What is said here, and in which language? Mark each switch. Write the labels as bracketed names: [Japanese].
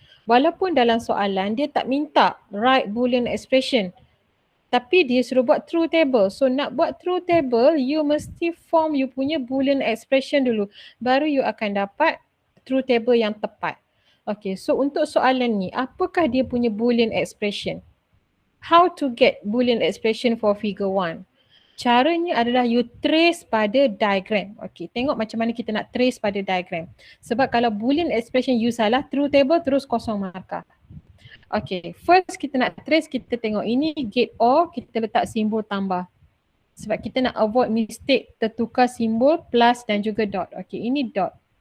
[Malay] Walaupun dalam soalan dia tak minta write boolean expression, tapi dia suruh buat truth table. So nak buat truth table, you mesti form you punya boolean expression dulu. Baru you akan dapat truth table yang tepat. Okay, so untuk soalan ni, apakah dia punya boolean expression? [English] How to get boolean expression for figure 1? [Malay] Caranya adalah you trace pada diagram. Okay, tengok macam mana kita nak trace pada diagram. Sebab kalau boolean expression you salah, truth table terus kosong markah. Okay, first kita nak trace, kita tengok ini gate OR, kita letak simbol tambah. Sebab kita nak [English] avoid mistake [Malay] tertukar simbol plus dan juga dot. Okay, ini dot.